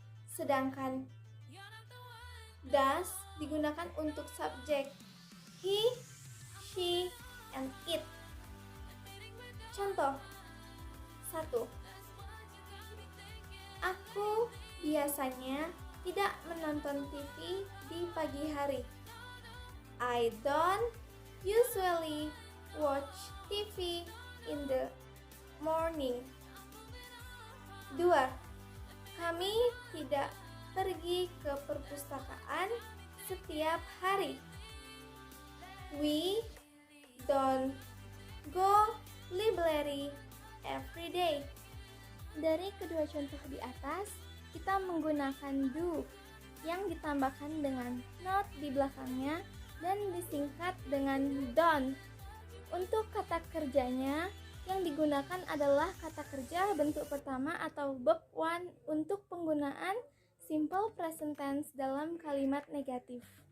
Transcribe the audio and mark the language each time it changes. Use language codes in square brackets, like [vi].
[id] Sedangkan does digunakan untuk subjek [en] he, she, and it. [id] Contoh 1. Aku biasanya tidak menonton TV di pagi hari. [en] I don't usually watch TV in the morning. [id] 2. Kami tidak pergi ke perpustakaan setiap hari. [en] We don't go library every day. [id] Dari kedua contoh di atas, kita menggunakan do yang ditambahkan dengan not di belakangnya dan disingkat dengan don't. Untuk kata kerjanya, yang digunakan adalah kata kerja bentuk pertama atau verb 1 untuk penggunaan simple present tense dalam kalimat negatif.